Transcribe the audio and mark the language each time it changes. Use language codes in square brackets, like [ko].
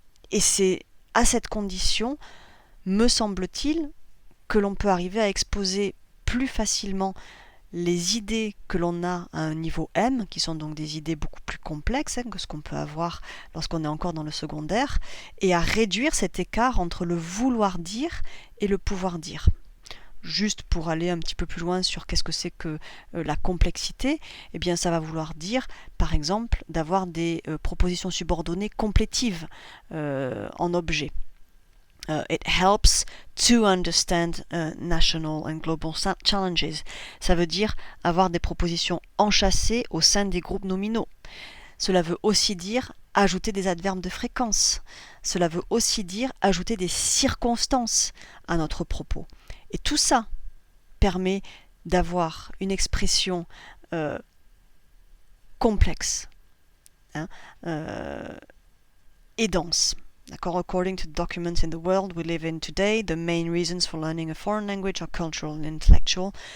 [fr] Et c'est à cette condition, me semble-t-il, que l'on peut arriver à exposer plus facilement les idées que l'on a à un niveau M, qui sont donc des idées beaucoup plus complexes que ce qu'on peut avoir lorsqu'on est encore dans le secondaire, et à réduire cet écart entre le vouloir dire et le pouvoir dire. Juste pour aller un petit peu plus loin sur qu'est-ce que c'est que la complexité, eh bien ça va vouloir dire, par exemple, d'avoir des propositions subordonnées complétives en objet. [en] It helps to understand national and global challenges. [fr] Ça veut dire avoir des propositions enchâssées au sein des groupes nominaux. Cela veut aussi dire ajouter des adverbes de fréquence. Cela veut aussi dire ajouter des circonstances à notre propos. Et tout ça permet d'avoir une expression complexe et dense. D'accord? [en] According to the documents in the world we live in today, the main reasons for learning a foreign language are cultural and intellectual.